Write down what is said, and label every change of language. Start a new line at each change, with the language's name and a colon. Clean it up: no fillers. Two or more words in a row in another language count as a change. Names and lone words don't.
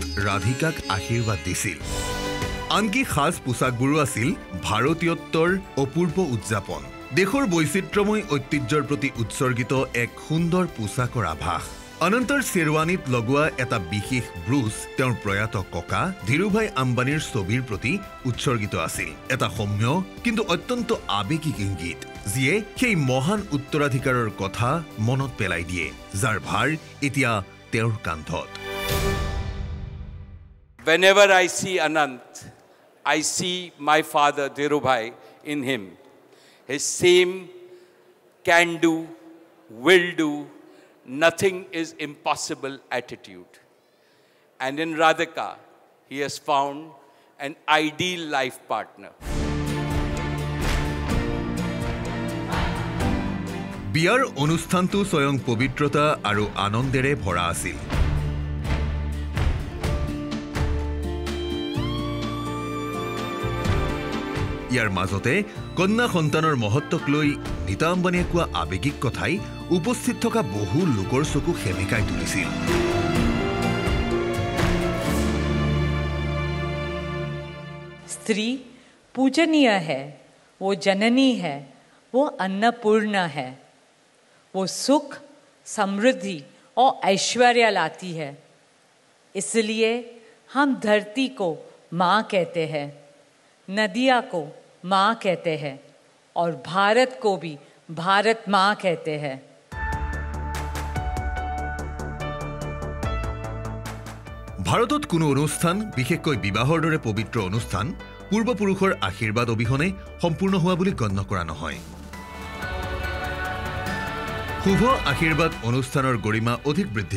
Assamese: ৰাধিকাক আশীৰ্বাদ দিছিল আনকি সাজ পোছাকবোৰো আছিল ভাৰতীয়ত্বৰ অপূৰ্ব উদযাপন দেশৰ বৈচিত্ৰ্যময় ঐতিহ্যৰ প্ৰতি উৎসৰ্গিত এক সুন্দৰ পোছাকৰ আভাস অনন্তৰ শ্বেৰৱানীত লগোৱা এটা বিশেষ ব্ৰুচ তেওঁৰ প্ৰয়াত ককা ধীৰুভাই আম্বানীৰ ছবিৰ প্ৰতি উৎসৰ্গিত আছিল এটা সৌম্য কিন্তু অত্যন্ত আবেগিক ইংগিত যিয়ে সেই মহান উত্তৰাধিকাৰৰ কথা মনত পেলাই দিয়ে যাৰ ভাৰ এতিয়া তেওঁৰ কান্ধত
English: Whenever I see Anant, I see my father Dhirubhai in him. His same can do, will do, nothing is impossible attitude. And in Radhika, he has found an ideal life partner.
Assamese: বিয়াৰ অনুষ্ঠানটো স্বয়ং পবিত্ৰতা আৰু আনন্দেৰে ভৰা আছিল ইয়াৰ মাজতে কন্যা সন্তানৰ মহত্বক লৈ নীতা আম্বানীয়ে কোৱা আবেগিক কথাই উপস্থিত থকা বহু লোকৰ চকু সেমেকাই তুলিছিল
Hindi: स्त्री पूजनीय है, वो जननी है, वो अन्नपूर्णा है, वो सुख, समृद्धि और ऐश्वर्य लाती है। इसलिए हम धरती को माँ कहते हैं, नदिया को माँ कहते हैं और भारत को भी भारत माँ कहते हैं।
Assamese: ভাৰতত কোনো অনুষ্ঠান বিশেষকৈ বিবাহৰ দৰে পবিত্ৰ অনুষ্ঠান পূৰ্বপুৰুষৰ আশীৰ্বাদ অবিহনে সম্পূৰ্ণ হোৱা বুলি গণ্য কৰা নহয় শুভ আশীৰ্বাদ অনুষ্ঠানৰ গৰিমা অধিক বৃদ্ধি